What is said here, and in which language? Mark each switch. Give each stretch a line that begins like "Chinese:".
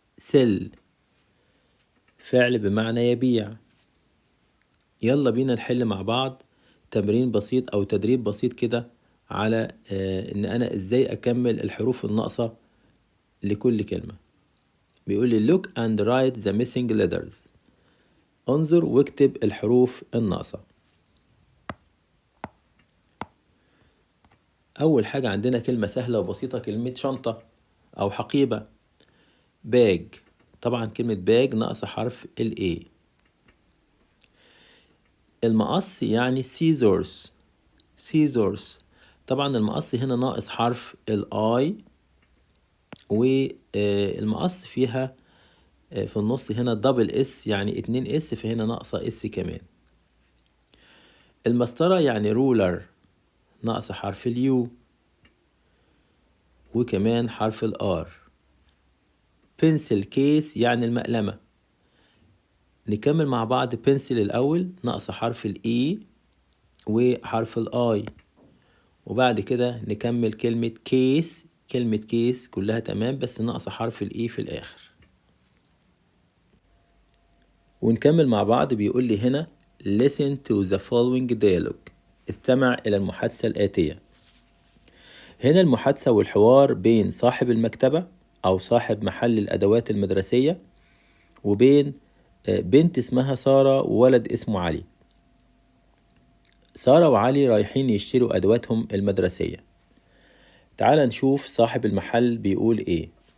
Arabic: sell فعل بمعنى يبيع. يلا بينا نحل مع بعض تمرين بسيط أو تدريب بسيط كده على إن أنا إزاي أكمل الحروف الناقصة لكل كلمة. بيقول لي
English: look and write the missing letters.
Arabic: انظر واكتب الحروف الناقصة. أول حاجة عندنا كلمة سهلة وبسيطة، كلمة شنطة أو حقيبة. باج. طبعا كلمة باج ناقصة حرف ال A. المقص يعني scissors. scissors طبعا المقص هنا ناقص حرف ال I، والمقص فيها في النص هنا دبل اس يعني 2 اس، فهنا ناقصة اس كمان. المسطرة يعني رولر ناقصة حرف اليو وكمان حرف الار. بنسل كيس يعني المقلمة. نكمل مع بعض. بنسل الأول ناقصة حرف الإي وحرف الآي، وبعد كده نكمل كلمة كيس. كلمة كيس كلها تمام بس ناقصة حرف الإي في الآخر. ونكمل مع بعض. بيقول لي هنا
English: listen to the following dialogue.
Arabic: استمع إلى المحادثة الآتية. هنا المحادثة والحوار بين صاحب المكتبة أو صاحب محل الأدوات المدرسية وبين بنت اسمها سارة وولد اسمه علي. سارة وعلي رايحين يشتروا أدواتهم المدرسية. تعال نشوف صاحب المحل بيقول إيه.